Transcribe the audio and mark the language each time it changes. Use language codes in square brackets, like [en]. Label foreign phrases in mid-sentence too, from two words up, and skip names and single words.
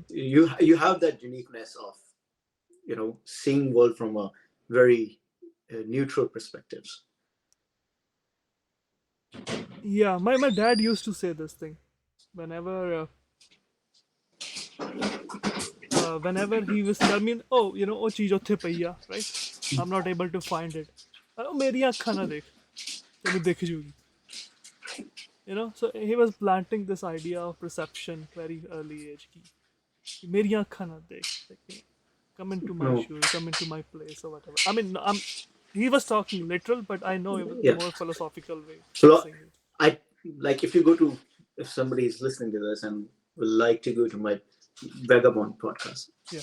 [en] You have that uniqueness of seeing world from a very neutral perspectives. Yeah, my dad used to say this thing whenever whenever he was telling me, [pa] oh, oh cheez ਉੱਥੇ ਪਈ ਆ, [en] right? I'm not able to find it. [pa] Oh, ਮੇਰੀਆਂ ਅੱਖਾਂ ਨਾ ਦੇਖ, ਤੈਨੂੰ ਦਿਖ ਜੂਗੀ. [en] So he was planting this idea of perception very early age. [hi] कि मेरी आँखें ना देख, [en] like, come into my No. shoes, come into my place, or whatever. I mean, he was talking literal, but I know it was Yeah. more philosophical way So of saying it. I like if somebody is listening to this and would like to go to my Vagabond podcast. Yeah.